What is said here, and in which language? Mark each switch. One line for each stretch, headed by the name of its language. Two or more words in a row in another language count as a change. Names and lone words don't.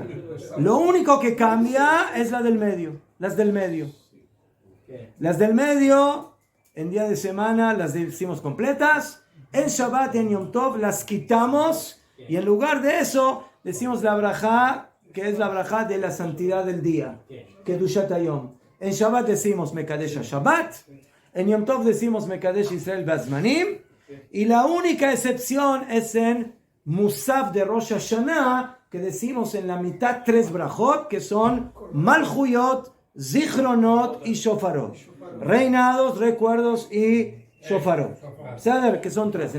Spanish: Lo único que cambia es la del medio. Las del medio. Las del medio, en día de semana, las decimos completas. En Shabbat y en Yom Tov las quitamos. Y en lugar de eso, decimos la brajá que es la braja de la santidad del día.
Hebrew: קדושת היום.
Spanish: En Shabbat decimos
Hebrew: מקדש שבת.
Spanish: En Yom Tov decimos
Hebrew: מקדש ישראל בזמנים.
Spanish: Y la única excepción es en Musaf de Rosh Hashanah, que decimos en la mitad 3 brajot, que son Malchuyot, Zichronot y Shofarot. Reinados, recuerdos y Shofarot. ¿Saben? Que son 3.